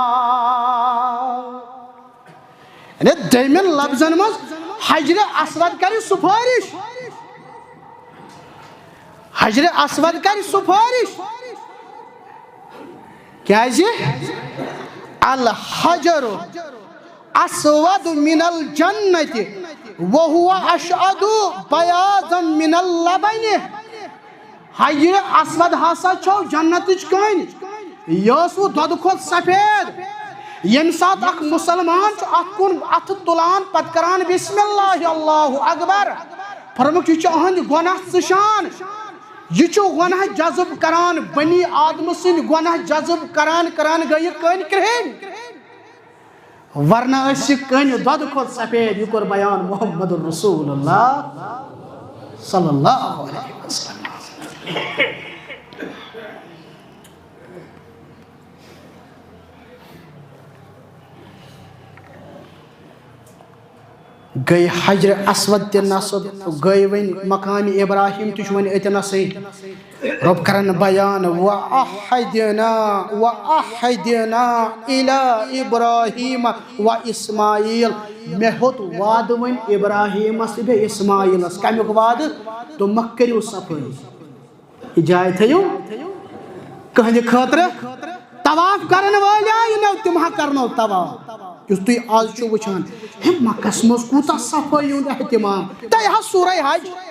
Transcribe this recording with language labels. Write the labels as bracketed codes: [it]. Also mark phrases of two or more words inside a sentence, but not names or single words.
[ks] یعنی دوٚیمٮ۪ن لفظن منٛز حجرِ اسود کرِ سُفٲرِش حجرِ اسود کرِ سُفٲرِش کیٛازِ [ar] الحجر اسود من الجنة وهو اشعد بیاضا من [ks] اللبن حجرِ اسود ہسا چھو جنتٕچ کٔنۍ یہِ ٲس وٕ دۄدٕ کھۄتہٕ سفید ییٚمہِ ساتہٕ اکھ مُسلمان چھُ اَتھ کُن اَتھٕ تُلان پتہٕ کران [ar] بسم اللہ اللہ اکبر [ks] فرموُکھ یہِ چھُ أہنٛدِ گۄناہ ژٕشان یہِ چھُ گۄناہ جذب کران بنی آدمہٕ سٕنٛدۍ گۄناہ جذب کران گٔے یہِ کٔنۍ کرٛہِنۍ ورنہ ٲس یہِ کٔنۍ دۄدٕ کھۄتہٕ سفید یہِ کوٚر بیان محمد رسول اللہ [ar] صلی اللہ علیہ وسلم [ks] گٔے حجرِ اسود تہِ نصب گٔے وۄنۍ مقامِ ابراہیم تہِ چھُ وۄنۍ أتنَسٕے رۄب کرن بیان وَأَحَدْنَا [ar] إِلَىٰ إِبْرَاهِيمَ وَإِسماعیٖل [ks] مےٚ ہیوٚت وعدٕ وۄنۍ ابراہیٖمس تہٕ بیٚیہِ اسماعیٖلس کمیُک وعدٕ دوٚپمکھ کٔرِو صفٲیی یہِ جاے تھٲیِو کٕہٕنٛدِ خٲطرٕ طواف کرن وٲلۍ آیہِ نو تِم ہا کرنو طواف یُس تُہۍ آز چھِو وٕچھان ہے مکس منٛز کوٗتاہ صفٲیی ہُنٛد احتِمام تۄہہِ حظ سورے حج